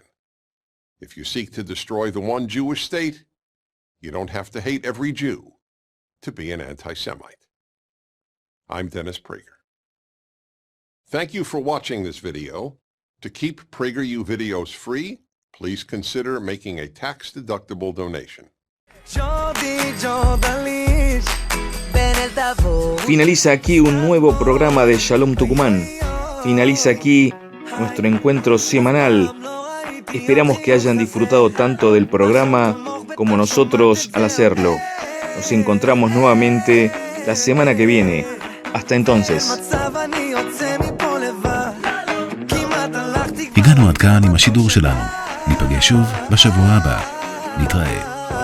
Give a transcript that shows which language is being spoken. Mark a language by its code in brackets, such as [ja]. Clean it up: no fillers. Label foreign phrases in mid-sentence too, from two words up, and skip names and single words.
[en] If you seek to destroy the one Jewish state, you don't have to hate every Jew to be an anti-Semite. I'm Dennis Prager. Thank you for watching this video. To keep PragerU videos free, please consider making a tax-deductible donation. [es] Finaliza aquí un nuevo programa de Shalom Tucumán. Finaliza aquí nuestro encuentro semanal. Esperamos que hayan disfrutado tanto del programa como nosotros al hacerlo. Nos encontramos nuevamente la semana que viene. hasta entonces. [he] הגענו עד כאן עם השידור שלנו. ניפגש שוב בשבוע הבא. נתראה.